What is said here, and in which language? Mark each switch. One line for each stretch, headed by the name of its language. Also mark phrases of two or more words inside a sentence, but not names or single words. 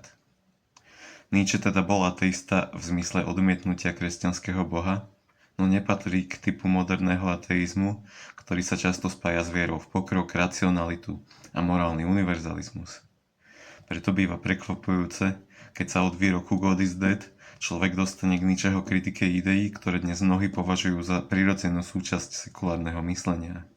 Slovak: Nietzsche teda bol ateista v zmysle odmietnutia kresťanského Boha, no nepatrí k typu moderného ateizmu, ktorý sa často spája s vierou v pokrok, racionalitu a morálny univerzalizmus. Preto býva prekvapujúce, keď sa od výroku
English: God is dead
Slovak: človek dostane k Nietzscheho kritike ideí, ktoré dnes mnohí považujú za prirodzenú súčasť sekulárneho myslenia.